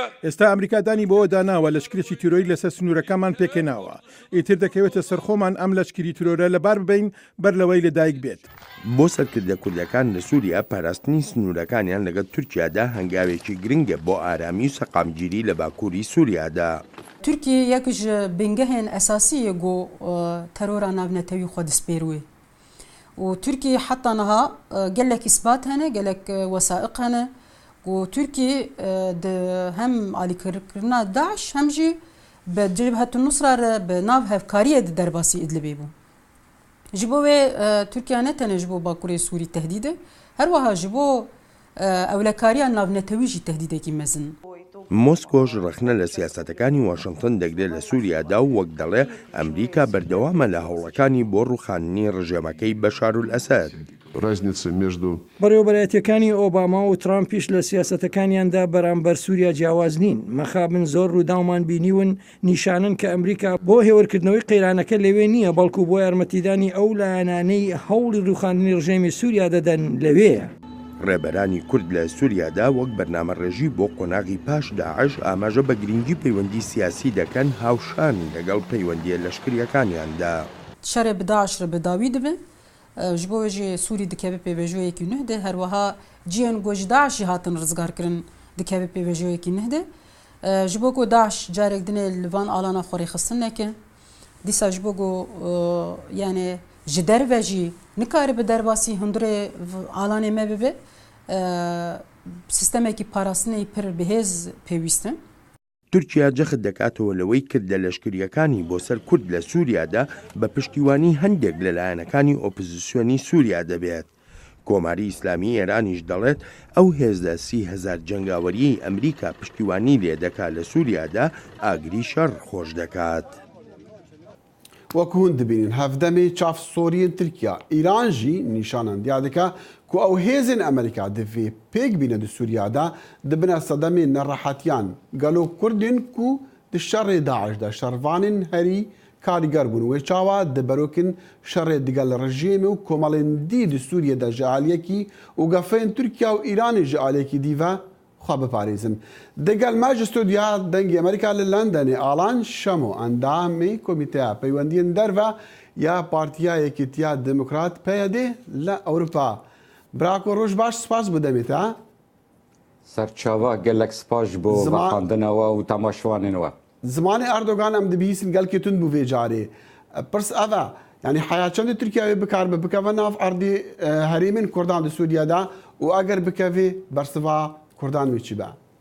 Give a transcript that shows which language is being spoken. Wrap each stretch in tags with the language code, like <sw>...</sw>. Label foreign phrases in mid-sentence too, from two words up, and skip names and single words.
<ckb>ئێستا ئەمریکا دانی بەوە داناوە لەشکرێکی تیرۆری لەسەر سنوورەکەمان پێکێناوە. ئیتر دەکەوێتە سەرخۆمان ئەم لەشکری تیرۆرە لەبار ببین بەر لەوەی لەدایک بێت. بۆ سەرکردە کوردەکان لە سووریا پاراستنی سنوورەکانیان لەگەڵ تورکیادا هەنگاوێکی گرنگە بۆ ئارامی و سەقامگیری لە باکووری سووریادا.</ckb> <ku>Türkiye yek ji bingehên esasiyê got terora navnetewî xwe dispêrûye. û Türkiye heta niha gelek îsbat hene, gelek wesaiq hene got Türkiye di hem alîkirkirina Daeş hem jî bi Cebhetun Nusra re bi nav hevkariyê di derbasî Idlibê bû. Ji bo wê Türkiye ne tenê ji bo Bakurê Sûrî tehdîd e, her wiha ji bo ewlekariya navnetewî jî tehdîdekî mezin.</ku> <ckb>مۆسکۆش ڕخنە لە سیاسەتەکانی واشنگتن دەگرێت لە سووریادا و وەک دەڵێ ئەمریکا بەردەوامە لە هەوڵەکانی بۆ ڕوخاندنی ڕژێمەکەی بەشارولئەسەد. بەڕێوەبەرەتیەکانی ئۆباما و ترامپیش لە سیاسەتەکانیاندا بەرامبەر سووریا جیاواز نین. مەخابن زۆر ڕووداومان بینیون نیشانن کە ئەمریکا بۆ هێوەرکردنەوەی قەیرانەکە لەوێ نییە، بەڵکو بۆ یارمەتیدانی ئەو لایەنانەی هەوڵی ڕوخاندنی ڕژێمی سووریا دەدەن لەوەیە. ڕێبەرانی کورد لە سووریادا وەک بەرنامەڕێژی بۆ قۆناغی پاش داعش ئاماژە بە گرنگی پەیوەندی سیاسی دەکەن هاوشان لەگەڵ پەیوەندیە لەشکریەکانیاندا.</ckb> <ku>شەرێ bi Daeş re bi dawî dibe ji bo wê jî Sûrî dikeve pêvêjoyekî nûh de her wiha ciyên ku ji Daeş jî hatin rizgarkirin dikeve pêvêjoyekî nûh de ji bo ku Daeş carek dinê li van alana xwe rêxistin neke dîsa ji bo ku yani ji derve jî nikare bi derbasî hundirê alanê me bibe sistemekî parastinê pir bihêz pêwîst e.</ku> <ckb>تورکیا جەخت دەکاتەوە لەوەی کردە لەشکریەکانی بۆ سەر کورد لە سووریادا بە پشتیوانی هەندێک لەلایەنەکانی ئۆپۆزیسیۆنی سووریا دەبێت. کۆماری ئیسلامی ئێرانیش دەڵێت ئەو هێزە 30,000 جەنگاوەریەی ئەمریکا پشتیوانی لێ دەکات لە سووریادا ئاگری شەڕ خۆش دەکات.</ckb> <ku>وەکو hûn dibînin hevdemê çavsoriyên Tirkiya, Îran jî nîşanandiya dike ku ew hêzên Amerîka di vê pêk bîne di Sûriyada dibine sedemê nerehetiyan gelo Kurdên ku di şerê Daeş de şervanên herî karîger bûn. Wê çawa di berokên şerê digel rejîmê û komelên dî di Sûriyê de ji aliyekî û gefeyên Tirkiya û Îranê ji aliyekî dî ve xwe biparêzin. Digel me ji stûdiya dengê Amerîka li Londonê Alan Şemo endamê Komîteya Peywendiyên Derve ya Partiya Yekîtiya Demokrat PYD li Ewropa. Brako roj baş spas bi demê te.</ku> <ckb>سەرچاوە گەلێک سپاش بۆ بەخاندنەوە و تەماشوانینەوە.</ckb> <ku>زمانی ئەردۆگان ئەم دەبیستن گەلکی تون بوو vêcarê پرس ئەڤە یعنی حیا چەندی تورکیاوی بکار بکەوە ناو ئەردی هەرێمین کوردان لە سووریادا و ئەگەر بکەوێ بەرسڤا کوردان وی چی بە؟</ku>